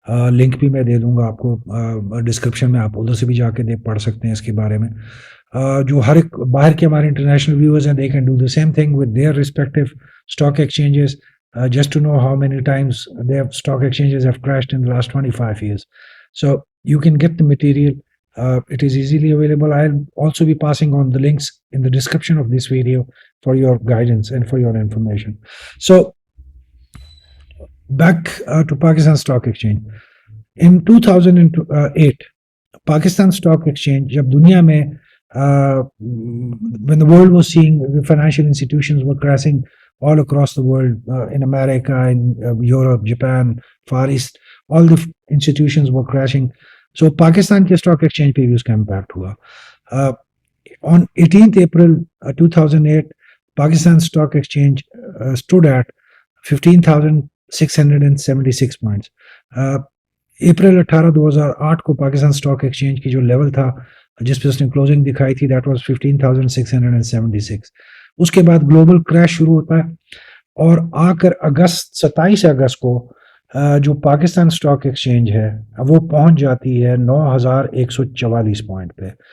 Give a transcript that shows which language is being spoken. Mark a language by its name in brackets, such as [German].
[Hindi] Link भी मैं दे दूंगा आपको डिस्क्रिप्शन में, आप उधर से भी जाके देख पढ़ सकते हैं इसके बारे में। जो हर एक बाहर के हमारे इंटरनेशनल व्यूअर्स हैं, [English] They can do the same thing with their respective stock exchanges, just to know how many times their stock exchanges have crashed in the last 25 years. So you can get the material. It is easily available. I'll also be passing on the links in the description of this video for your guidance and for your information. So back to Pakistan Stock Exchange. In 2008, Pakistan Stock Exchange, [Hindi] जब दुनिया में [English] when the world was seeing the financial institutions were crashing all across the world, in America, in Europe, Japan, Far East, all the institutions were crashing. [Hindi] So Pakistan के stock exchange पे भी उसका impact हुआ. [English] On 18th April 2008, Pakistan Stock Exchange stood at 15,676 points. [Hindi] अप्रैल 18 2008 को Pakistan stock exchange की जो level था जिस पे उसने क्लोजिंग दिखाई थी, [English] That was 15,676. [Hindi] उसके बाद ग्लोबल क्रैश शुरू होता है और आकर 27 अगस्त को जो पाकिस्तान स्टॉक एक्सचेंज है वो पहुंच जाती है 9,144 पॉइंट पे।